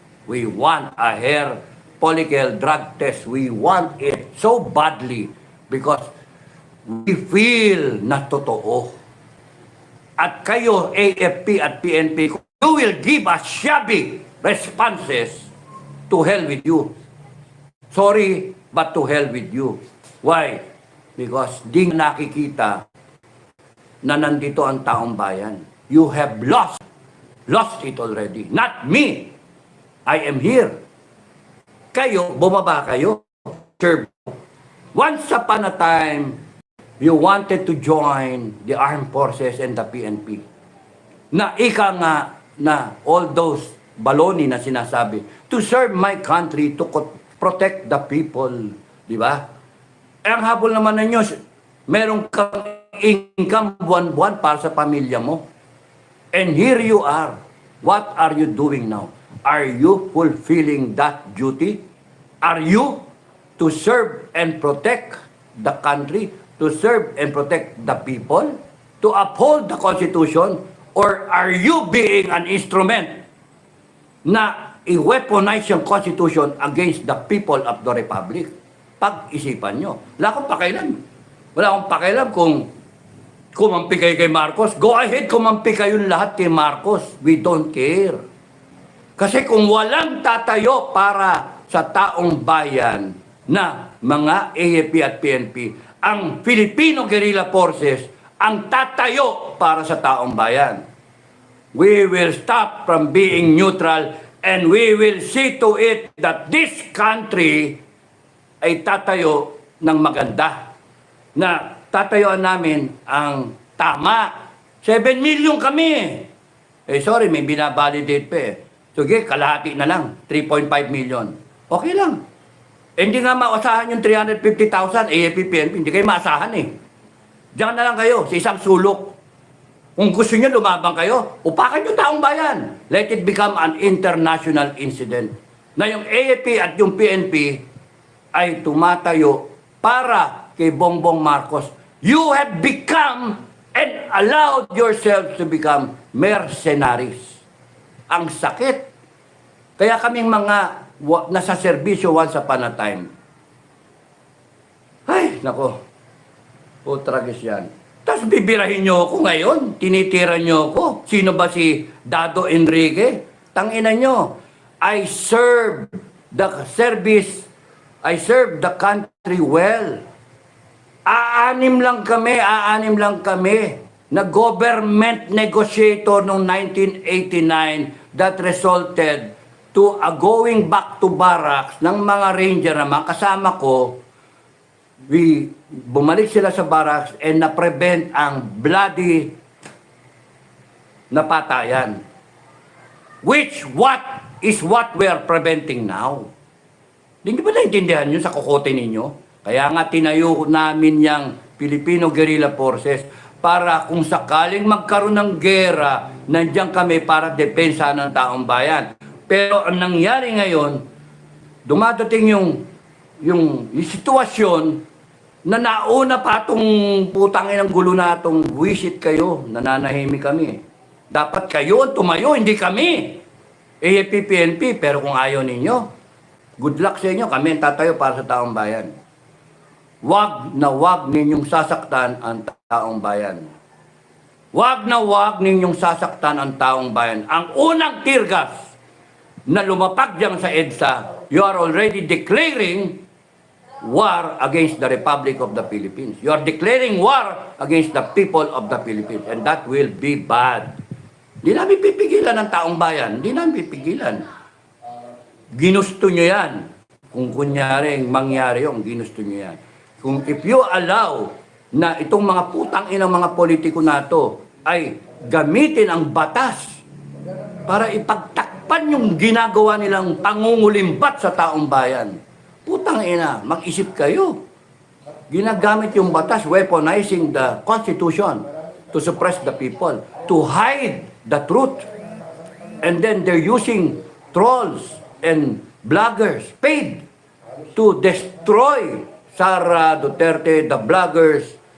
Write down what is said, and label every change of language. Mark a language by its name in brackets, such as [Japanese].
[English] We want a hair follicle drug test. We want it so badly because we feel [Filipino] na totoo. At kayo, [English] AFP at PNP, you will give us shabby responses. To hell with you. Sorry, but to hell with you. Why? Because [Filipino] di nakikita na nandito ang taong bayan. [English] You have lost it already. Not me. I am here. [Filipino] Kayo, bumaba kayo. [English] Serve. Once upon a time, you wanted to join the armed forces and the PNP. [Filipino] Na ika nga na [English] all those baloni [Filipino] na sinasabi, [English] to serve my country, to protect the people. [Filipino] Di ba? Eh, ang habol naman ninyo, meron kang income buwan-buwan para sa pamilya mo. [English] And here you are. What are you doing now? Are you fulfilling that duty? Are you to serve and protect the country, to serve and protect the people, to uphold the Constitution, or are you being an instrument [Filipino] na i-weaponize yung [English] Constitution against the people of the Republic? [Filipino] Pag-isipan nyo. Wala akong pakailan. Wala akong pakailan kung kumampi kayo kay Marcos. [English] Go ahead, [Filipino] kumampi kayong lahat kay Marcos. [English] We don't care. [Filipino] Kasi kung walang tatayo para sa taong bayan na mga AFP at PNP, ang Filipino Guerrilla Forces ang tatayo para sa taong bayan. [English] We will stop from being neutral and we will see to it that this country [Filipino] ay tatayo ng maganda. Na tatayuan namin ang tama. 7 million kami. Eh sorry, may binabalidate pa eh. Sige, kalahati na lang. 3.5 million. Okay lang. Eh, hindi nga maasahan yung 350,000 AFP, PNP. Hindi kayo maasahan eh. Diyan na lang kayo sa isang sulok. Kung gusto nyo lumabang kayo, upakan yung taong bayan. [English] Let it become an international incident. [Filipino] Na yung AFP at yung PNP ay tumatayo para kay Bongbong Marcos. [English] You have become and allowed yourselves to become mercenaries. [Filipino] Ang sakit. Kaya kaming mga nasa serbisyo [English] once upon a time. [Filipino] Ay, nako. Tragis yan. Tapos bibirahin nyo ako ngayon. Tinitira nyo ako. Sino ba si Dado Enrique? Tanginan nyo. [English] I serve the service. I serve the country well. [Filipino] Aanim lang kami na [English] government negotiator [Filipino] noong [English] 1989 that resulted to to a going back to barracks [Filipino] ng mga ranger na mga kasama ko, bumalik sila sa barracks and na-prevent ang bloody napatayan. [English] Which is what we are preventing now. [Filipino] Hindi ba naintindihan yun sa kokote ninyo? Kaya nga tinayo namin yung Filipino Guerrilla Forces para kung sakaling magkaroon ng gera, nandiyan kami para depensa ng taong bayan. Pero ang nangyari ngayon, dumadating yung sitwasyon na nauna pa itong putangin ng gulo na itong wisit kayo, nananahimik kami. Dapat kayo tumayo, hindi kami. AFP, PNP, pero kung ayaw ninyo, good luck sa inyo, kami ang tatayo para sa taong bayan. Wag na wag ninyong sasaktan ang taong bayan. Wag na wag ninyong sasaktan ang taong bayan. Ang unang tear gas na lumapag diyan sa EDSA, [English] you are already declaring war against the Republic of the Philippines. You are declaring war against the people of the Philippines. And that will be bad. [Filipino] Hindi namin pipigilan ang taong bayan. Hindi namin pipigilan. Ginusto nyo yan. Kung kunyari, mangyari yung ginusto nyo yan. Kung [English] if you allow [Filipino] na itong mga putang inang mga politiko na to ay gamitin ang batas para ipagtakpan yung ginagawa nilang pangungulimbat sa taong bayan. Putang ina, mag-isip kayo. Ginagamit yung batas, [English] weaponizing the Constitution to suppress the people, to hide the truth. And then they're using trolls and bloggers paid to destroy Sara Duterte, the bloggers.